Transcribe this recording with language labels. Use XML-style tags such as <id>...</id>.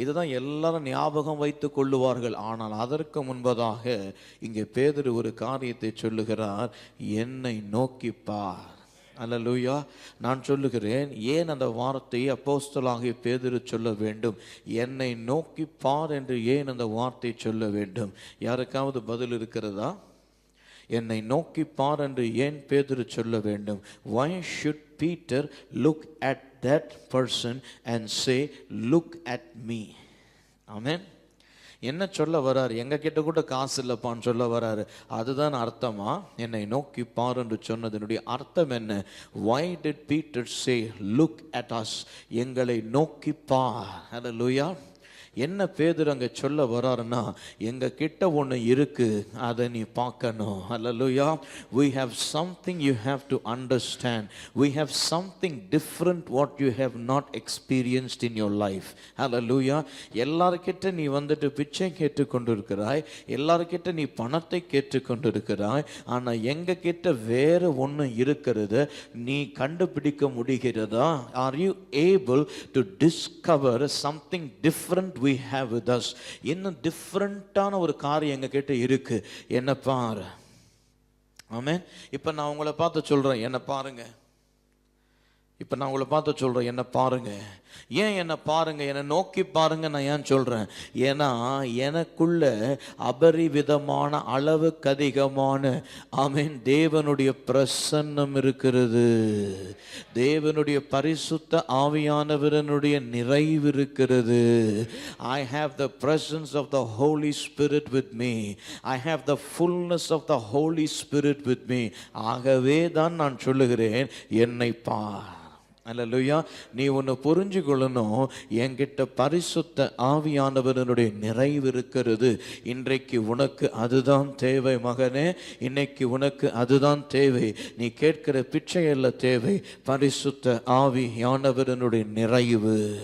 <ta>இதுதான் எல்லாரும் ஞாபகம் வைத்து கொள்ளுவார்கள். ஆனால் அதற்கு முன்பதாக இங்கே பேதுரு ஒரு காரியத்தை சொல்லுகிறார், என்னை நோக்கிப்பார். அல்லேலூயா. நான் சொல்லுகிறேன், ஏன் அந்த வார்த்தையை அப்போஸ்தலனாகிய பேதுரு சொல்ல வேண்டும்? என்னை நோக்கி பார் என்று ஏன் அந்த வார்த்தை சொல்ல வேண்டும்? யாருக்காவது பதில் இருக்கிறதா? என்னை நோக்கி பார் என்று ஏன் பேதுரு சொல்ல வேண்டும்?</ta> <en>Why should Peter look at that person and say, look at me?</en> <ta>Amen. என்ன சொல்ல வராரு? எங்க கிட்ட கூட காசு இல்லப்பான்னு சொல்ல வராரு. அதுதான் அர்த்தமா? என்னை நோக்கி பார் என்று சொன்னதனுடைய அர்த்தம் என்ன?</ta> <en>Why did Peter say look at us?</en> <ta>எங்களை நோக்கி பார். ஹல்லேலூயா. என்ன பேதுரு அங்க சொல்ல வராருன்னா, எங்க கிட்ட ஒன்று இருக்கு, அதை நீ பார்க்கணும். ஹல்லேலூயா.</ta> <en>We have something you have to understand. We have something different what you have not experienced in your life.</en> <ta>ஹல்லேலூயா. எல்லார்கிட்ட நீ வந்துட்டு பிச்சை கேட்டுக்கொண்டிருக்கிறாய், எல்லார்கிட்ட நீ பணத்தை கேட்டுக்கொண்டிருக்கிறாய். ஆனா எங்க கிட்ட வேற ஒன்று இருக்கிறது, நீ கண்டுபிடிக்க முடிகிறதா?</ta> <en>Are you able to discover something different we have with us?</en> <ta>இன்னும் டிஃபரண்டான ஒரு காரியம் எங்க கிட்ட இருக்கு, என்ன பாரு. ஆமென். இப்ப நான் உங்களை பார்த்து சொல்றேன், என்ன பாருங்க. இப்ப நான் உங்களை பார்த்து சொல்றேன், என்ன பாருங்க. ஏன் என்ன பாருங்க, என்னை நோக்கி பாருங்க நான் ஏன் சொல்றேன்? ஏன்னா எனக்குள்ள அபரிவிதமான அளவுக்கு அதிகமான ஆமென் தேவனுடைய பிரசன்னம் இருக்கிறது. தேவனுடைய பரிசுத்த ஆவியானவரனுடைய நிறைவு இருக்கிறது.</ta> <en>I have the presence of the Holy Spirit with me. I have the fullness of the Holy Spirit with me.</en> <ta>ஆகவே தான் நான் சொல்லுகிறேன், என்னை பார். அல்லேலூயா. நீ ஒன்று புரிஞ்சு கொள்ளணும், என்கிட்ட பரிசுத்த ஆவியானவரனுடைய நிறைவு இருக்கிறது. இன்றைக்கு உனக்கு அதுதான் தேவை மகனே, இன்னைக்கு உனக்கு அதுதான் தேவை. நீ கேட்கிற பிச்சை அல்ல தேவை, பரிசுத்த ஆவியானவரனுடைய நிறைவு.</ta>